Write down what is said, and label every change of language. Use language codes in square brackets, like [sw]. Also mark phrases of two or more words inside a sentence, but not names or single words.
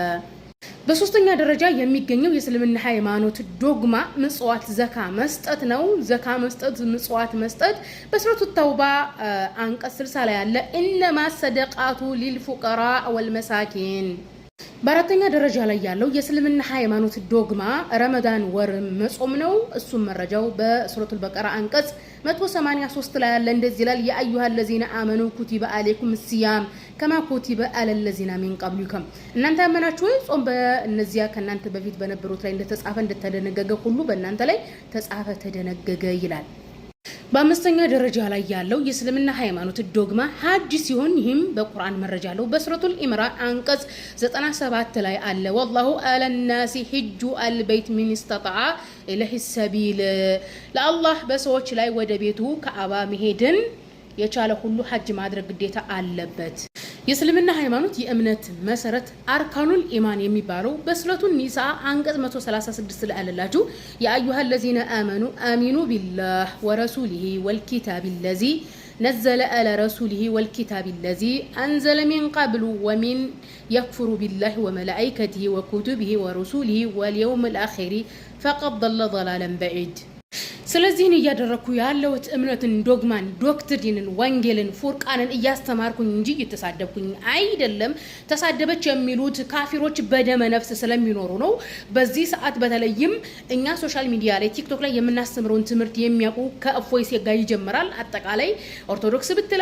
[am] በሶስተኛ ደረጃ የሚገኘው የእስልምና ሃይማኖት ዶግማ ምጽዋት ዘካ መስጠት ነው። ዘካ መስጠት ምጽዋት መስጠት በሱረቱ ተውባ አንቀጽ 60 ላይ ያለ [ar] إنما الصدقات للفقراء والمساكين [am] በአራተኛ ደረጃ ላይ ያለው የእስልምና ሃይማኖት ዶግማ ረመዳን ወር መጾም ነው። እሱም መረጃው በሱረቱል በቀራ አንቀጽ 183 ላይ ያለ እንደዚህ ይላል [ar] يا أيها الذين آمنوا كتب عليكم الصيام كما كتب على الذين من قبلكم [am] እናንተ አመናችሁ ወይ ጾም በእነዚያ ከናንተ በፊት በነበሩት ላይ እንደተጻፈ እንደተደነገገ ሁሉ በእናንተ ላይ ተጻፈ ተደነገገ ይላል በአምስተኛ ደረጃ ላይ ያለው የእስልምና ሃይማኖት ዶግማ ሐጅ ሲሆን ይህም በቁርአን መረጃ አለው በሱረቱል ኢምራን አንቀጽ 97 ላይ አለ [ar] والله على الناس حج البيت من استطاع اليه السبيل [am] ለአላህ በሰዎች ላይ ወደ ቤቱ ከአባ መሄድን የቻለ ሁሉ ሐጅ ማድረግ ግዴታ አለበት የእስልምና ሃይማኖት የእምነት መሰረት [ar] أركان الإيمان [am] የሚባለው በሱረቱ ኒሳ አንቀጽ 136 ላይ አለላችሁ [ar] يا أيها الذين آمنوا آمنوا بالله ورسوله والكتاب الذي نزل على رسوله والكتاب الذي أنزل من قبل ومن يكفر بالله وملائكته وكتبه ورسوله واليوم الآخر فقد ضل ضلالا بعيد [am] ስለዚህ ነው ያደረኩ ያለው እምነትን ዶግማን ዶክትሪንን ወንጌልን ፉርቃንን እያስተማርኩኝ እንጂ እየተሳደብኩኝ አይደለም ተሳደበች የሚሉት ካፊሮች በደመ ነፍስ ስለሚኖሩ ነው በዚህ ሰዓት በተለይም እኛ [en] social media [am] ላይ ቲክቶክ ላይ የምናስተምረውን ትምህርት የሚያውቁ ከእፎይ ጋር ይጀምራል አጠቃላይ ኦርቶዶክስ ብትለው